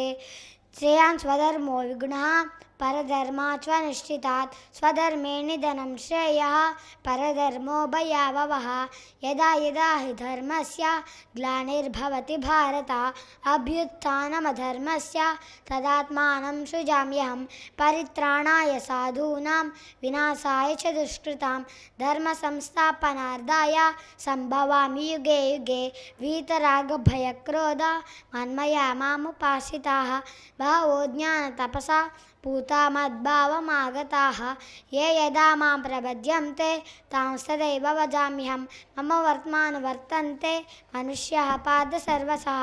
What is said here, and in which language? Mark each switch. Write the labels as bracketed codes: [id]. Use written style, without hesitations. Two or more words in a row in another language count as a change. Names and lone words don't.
[sa] శ్రేయాన్ స్వధర్మో విగుణః పరధర్మాత్ స్వనుష్ఠితాత్. స్వధర్మే నిధనం శ్రేయః పరధర్మో భయావహః. యదా యదా హి ధర్మస్య గ్లానిర్భవతి భారత. అభ్యుత్థానమధర్మస్య తదాత్మానం సృజామ్యహం. పరిత్రాణాయ సాధూనాం వినాశాయ చ దుష్కృతాం. ధర్మ సంస్థాపనార్థాయ సంభవామి యుగే యుగే. వీతరాగభయక్రోధ మన్మయా మాముపాశ్రితాః. బహవో జ్ఞానతపసా పూతా మద్భావమాగతాః. ఏ యదా మాం ప్రపద్యంతే తాంస్తదైవ భజామ్యహం. మమ వర్తమానువర్తంతే మనుష్యాః పార్థ సర్వశః.